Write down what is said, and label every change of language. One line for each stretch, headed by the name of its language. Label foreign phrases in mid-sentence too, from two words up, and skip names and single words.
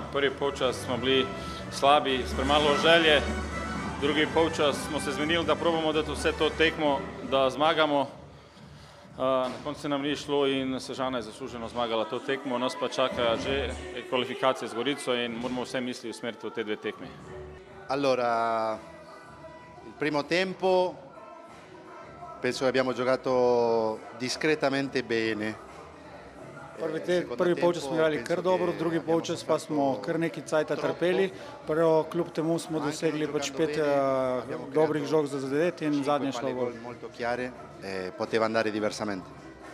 Slovenian: Prvi polčas smo bili slabi, s premalo želje. Drugi polčas smo se zmenili, da probamo dati vse to tekmo, da zmagamo. Na koncu nam ni šlo in Sežana je zasluženo zmagala to tekmo. Nas pa čaka že kvalifikacije z Gorico in moramo vse misli usmeriti v te dve tekmi.
Italian: Allora, il primo tempo penso che abbiamo giocato discretamente bene.
Slovenian: Prvi polčas smo igrali kar dobro, drugi polčas pa smo kar nekaj cajta trpeli. Prvo kljub temu smo dosegli pač 5 dobrih žog za zadeti in zadnje šlo gol.
Italian: Poteva andare diversamente.